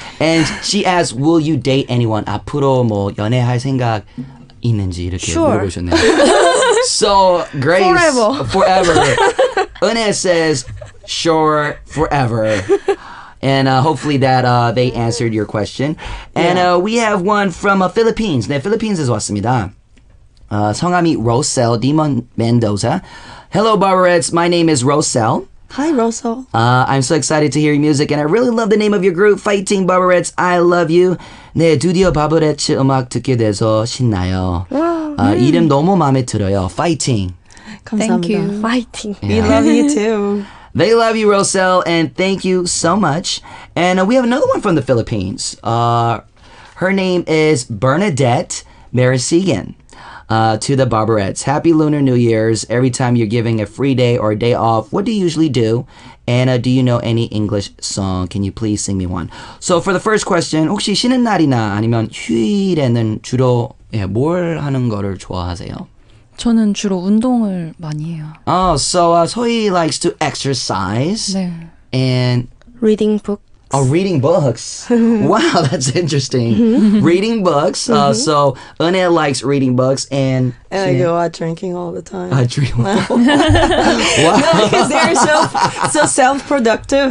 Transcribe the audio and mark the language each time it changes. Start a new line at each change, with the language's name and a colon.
English: And she asked, will you date anyone?
Korean: 앞으로 뭐 연애할 생각 있는지 이렇게
English: Sure.
Korean: 물어보셨네요.
English: So Grace, forever. 은혜 says, sure, forever. And hopefully that they answered your question. And we have one from Philippines.
Korean: 네, Philippines 왔습니다. 성함이 Rosel Demon Mendoza.
English: Hello, Barberettes. My name is Rosel. Hi, Russell. I'm so excited to hear your music, and I really love the name of your group, Fighting Barberettes. I love you.
Korean: 네, 드디어 바버레츠 음악 듣게 돼서 신나요. 이름 너무 마음에 들어요.
English: Fighting. Thank you.
Korean: 파이팅.
English: We love you too. They love you, Roselle, and thank you so much. And we have another one from the Philippines. Her name is Bernadette Marasigan. To the Barberettes. Happy Lunar New Year's. Every time you're giving a free day or a day off, what do you usually do? And do you know any English song? Can you please sing me one? So for the first question,
Korean: 혹시 쉬는 날이나 아니면 휴일에는 주로 뭘 하는 거를 좋아하세요? 저는 주로 운동을 많이 해요.
English: Oh, so Sohee likes to exercise
Korean: 네.
English: and Reading book. reading books. Wow, that's interesting. Reading books. So 은혜 likes reading books and And I go out drinking all the time. I dream. Wow. Because they're so self-productive.